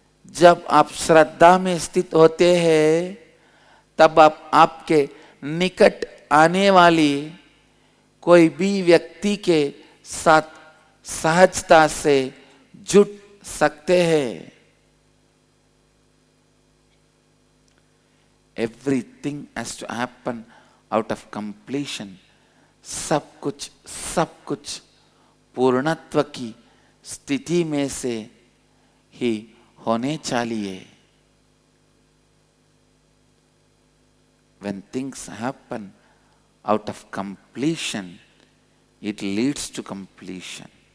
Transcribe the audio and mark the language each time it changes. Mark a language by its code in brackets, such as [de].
[hi] जब आप श्रद्धा में स्थित होते हैं, तब आप आपके निकट आने वाली कोई भी व्यक्ति के साथ सहजता से जुड़ सकते हैं. [en] Everything has to happen out of completion. [hi] सब कुछ पूर्णत्व की स्थिति में से ही होने चाहिए. [en] When things happen out of completion, it leads to completion.